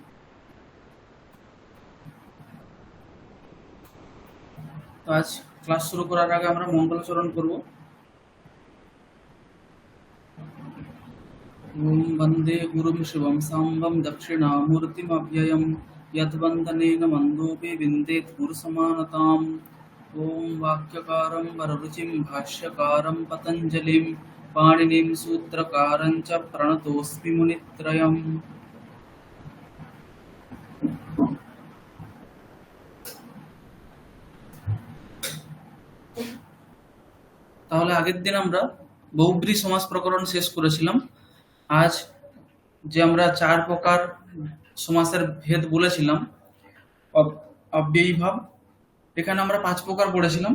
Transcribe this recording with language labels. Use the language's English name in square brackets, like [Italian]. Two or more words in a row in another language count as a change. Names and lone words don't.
[Bangla] তো আজ ক্লাস শুরু করার আগে আমরা মঙ্গলাচরণ করব। [Sanskrit] ওম বন্দে গুরুম শিবম সাম্বম দক্ষিণামূর্তিমভ্যয়ম यद्वन्दनेन मन्दोऽपि विन्देत् गुरुसमानताम्। ॐ वाक्यकारं वररुचिं भाष्यकारं पतञ्जलिं पाणिनिं सूत्रकारं च प्रणतोऽस्मि मुनित्रयम्। [Bangla] তাহলে আগের দিন আমরা বহুব্রী সমাস প্রকরণ শেষ করেছিলাম। আজ যে আমরা 4 প্রকার সমাসের ভেদ বলেছিলাম, অব্যয়ীভাব, এখানে আমরা 5 প্রকার পড়েছিলাম।